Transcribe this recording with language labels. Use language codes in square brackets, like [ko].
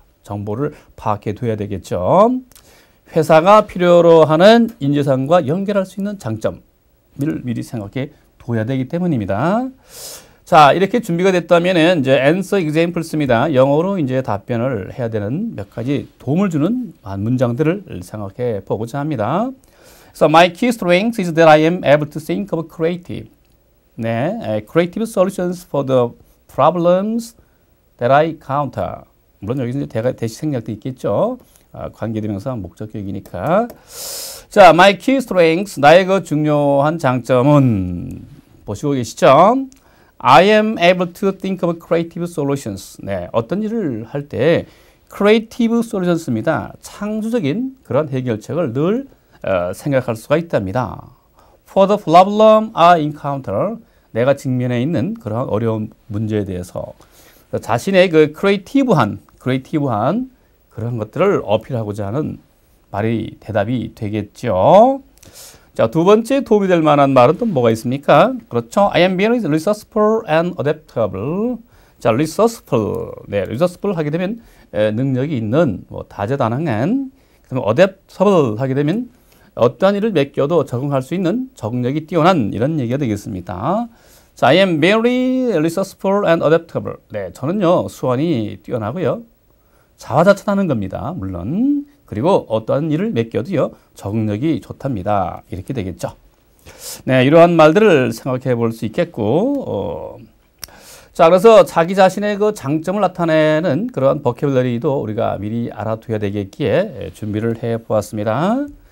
[ko] 정보를 파악해 둬야 되겠죠. 회사가 필요로 하는 인재상과 연결할 수 있는 장점을 미리 생각해 둬야 되기 때문입니다. 자, 이렇게 준비가 됐다면 이제 [en] answer examples [ko] 입니다. 영어로 이제 답변을 해야 되는 몇 가지 도움을 주는 문장들을 생각해 보고자 합니다. [en] So my key strength is that I am able to think of creative. 네, creative solutions for the problems that I encounter. [ko] 물론 여기서 이제 대시 생략도 있겠죠. 관계대명사 목적격이니까. 자, [en] my key strengths, [ko] 나의 그 중요한 장점은 보시고 계시죠? [en] I am able to think of creative solutions. [ko] 네, 어떤 일을 할 때 [en] creative solutions [ko] 입니다. 창조적인 그런 해결책을 늘 생각할 수가 있답니다. [en] For the problem I encounter, [ko] 내가 직면해 있는 그런 어려운 문제에 대해서 자신의 그 크리에이티브한 그런 것들을 어필하고자 하는 말이 대답이 되겠죠. 자, 두 번째 도움이 될 만한 말은 또 뭐가 있습니까? 그렇죠. [en] I am very resourceful and adaptable. 자, resourceful. [ko] 네, resourceful 하게 되면 능력이 있는, 다재다능한. 그다음에 adaptable 하게 되면 어떠한 일을 맡겨도 적응할 수 있는 적응력이 뛰어난 이런 얘기가 되겠습니다. [en] 자, I am very resourceful and adaptable. [ko] 네, 저는요, 수완이 뛰어나고요. 자화자찬하는 겁니다. 물론. 그리고 어떠한 일을 맡겨도요, 적응력이 좋답니다. 이렇게 되겠죠. 네, 이러한 말들을 생각해 볼 수 있겠고, 자, 그래서 자기 자신의 그 장점을 나타내는 그러한 버큐블러리도 우리가 미리 알아둬야 되겠기에 준비를 해 보았습니다.